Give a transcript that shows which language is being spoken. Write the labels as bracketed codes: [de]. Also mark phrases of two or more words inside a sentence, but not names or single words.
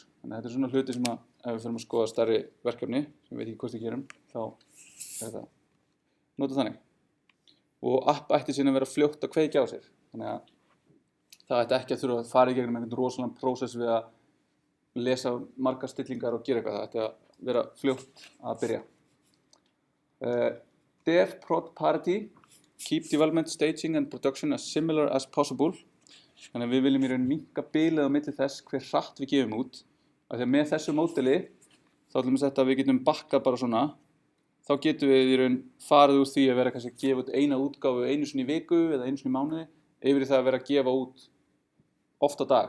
[is] Þannig að þetta svona hluti sem að ef við fyrir að skoða stærri verkefni, sem við veit ekki hvort við gerum, þá þetta nota þannig. Og app ætti síðan að vera fljótt að kveikja á sér. Þannig að það ætti ekki að þurfa að fara í gegnum einhvern rosalega prósess við að lesa margar stillingar og gera eitthvað. Það ætti að vera fljótt að byrja. [en] Dev prod parity, keep development, staging and production as similar as possible. [is] Þannig að við viljum í raun minnka bilið á milli þess hver hratt við gefum út. Af því að með þessu módeli, þá ætlum við þetta að við getum bakkað bara svona, þá getum við í raun farið úr því að vera kannski að gefa út eina útgáfu einu sinni í viku eða einu sinni í mánuði, yfir í það að vera að gefa út oft á dag.